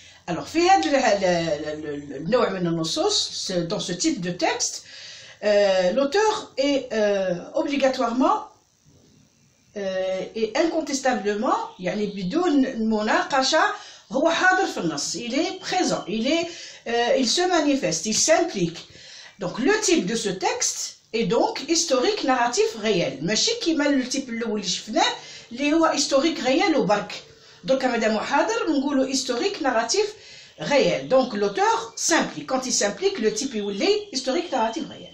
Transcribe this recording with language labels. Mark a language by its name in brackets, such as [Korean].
[French] Alors [Arabic] في هذا النوع من النصوص [French] dans ce type de texte l'auteur est obligatoirement et incontestablement [Arabic] يعني بدون مناقشه هو حاضر في النص. [French] Il est présent, il se manifeste, il s'implique. Donc le type de ce texte est donc historique narratif réel. [Arabic] ماشي كيما التيب الاول اللي شفناه اللي هو [French] historique réel [Arabic] وبرك. [French] Donc [Arabic] مادام حاضر نقولوا [French] historique narratif réel. Donc l'auteur s'implique. Quand il s'implique le type [Arabic] يولي [French] historique narratif réel.